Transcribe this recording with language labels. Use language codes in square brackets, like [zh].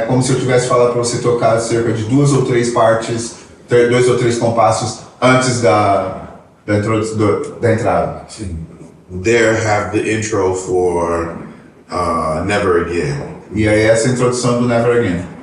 [pt] Como se eu tivesse falado para você tocar cerca de 2 ou 3 partes, 2 ou 3 compassos antes da entrada. Sim. [en] There have the intro for Never Again. [pt] E aí essa é a introdução do Never Again.